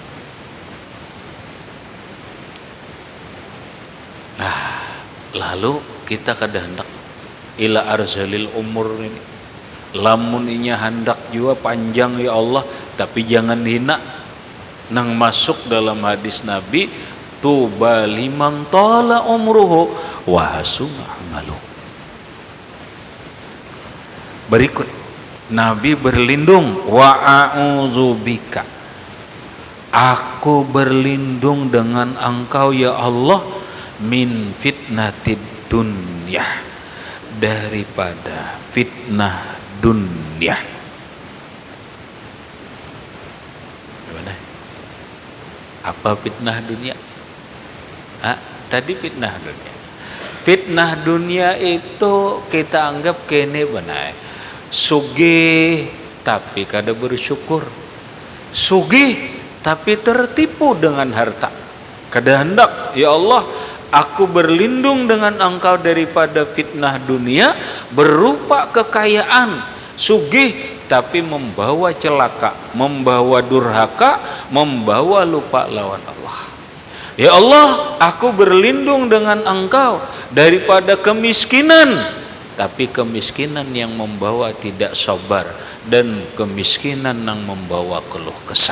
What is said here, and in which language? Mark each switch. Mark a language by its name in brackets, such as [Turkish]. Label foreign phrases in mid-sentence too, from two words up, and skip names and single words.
[Banjar] Nah, lalu kita kada hendak [Arabic] إلى أرذل العمر [Banjar] ini. Lamun inya hendak juga panjang ya Allah, tapi jangan hina. Nang masuk dalam hadis Nabi, [Arabic] طوبى لمن طال عمره وحسن عمله. [Indonesian] Berikut Nabi berlindung, [Arabic] وأعوذ بك, [Indonesian] aku berlindung dengan engkau ya Allah, [Arabic] من فتنة الدنيا, [Indonesian] daripada fitnah dunia. Gimana? Apa fitnah dunia? Tadi fitnah dunia. Fitnah dunia itu kita anggap kene benar. [Banjar] Sugih tapi kada bersyukur, sugih tapi tertipu dengan harta. Kada hendak ya Allah, [Indonesian] aku berlindung dengan engkau daripada fitnah dunia berupa kekayaan, sugih tapi membawa celaka, membawa durhaka, membawa lupa lawan Allah. Ya Allah, aku berlindung dengan engkau daripada kemiskinan, tapi kemiskinan yang membawa tidak sabar dan kemiskinan yang membawa keluh kesah.